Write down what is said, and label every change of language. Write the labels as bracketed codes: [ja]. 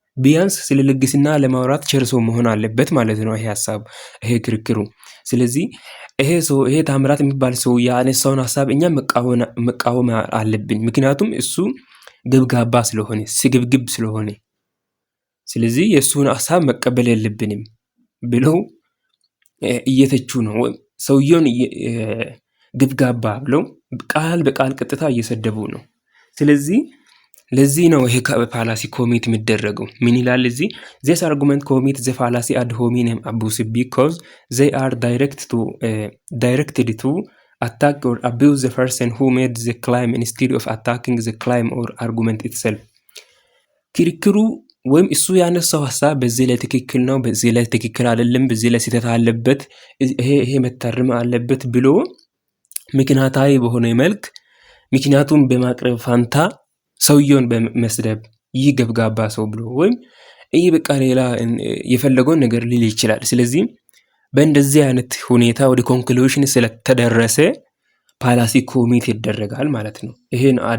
[am] ቢያንስ ስለ ልግስና ለማውራት ቸርሶ መሆን አለበት ማለት ነው ይሄ ሀሳብ፣ ይሄ ክርክሩ። ስለዚህ ይሄ ታምራት የሚባል ሰው ያነሳውን ሀሳብ እኛ መቃወም አለብን። ምክንያቱም እሱ ገብጋባ ስለሆነ ስግብግብ ስለሆነ፣ ስለዚህ የእሱን ሀሳብ መቀበል የለብንም ብለው እየተቹ ነው። ሰውየውን ገብጋባ ብለው ቃል በቃል ቀጥታ እየሰደቡ ነው። ስለዚህ ለዚህ ነው ይሄ ፋላሲ ኮሚት የሚደረገው። ምን ይላል እዚህ? [en] this argument commit the fallacy ad hominem abuse because they are directed to attack or abuse the person who made the claim instead of attacking the claim or argument itself. [am] ክርክሩ ወይም እሱ ያነሳው ሀሳብ በዚህ ላይ ትክክል ነው፣ በዚህ ላይ ትክክል አይደለም፣ በዚህ ላይ ስህተት አለበት፣ ይሄ መታረም አለበት ብሎ ምክንያታዊ በሆነ መልክ ምክንያቱም በማቅረብ ፋንታ ሰውየውን በመስደብ ይህ ገብጋባ ሰው ብሎ ወይም ይህ በቃ ሌላ የፈለገውን ነገር ሊል ይችላል። ስለዚህ በእንደዚህ አይነት ሁኔታ ወደ ኮንክሉዥን ስለተደረሰ ፋላሲ ኮሚት ይደረጋል ማለት ነው። ይሄን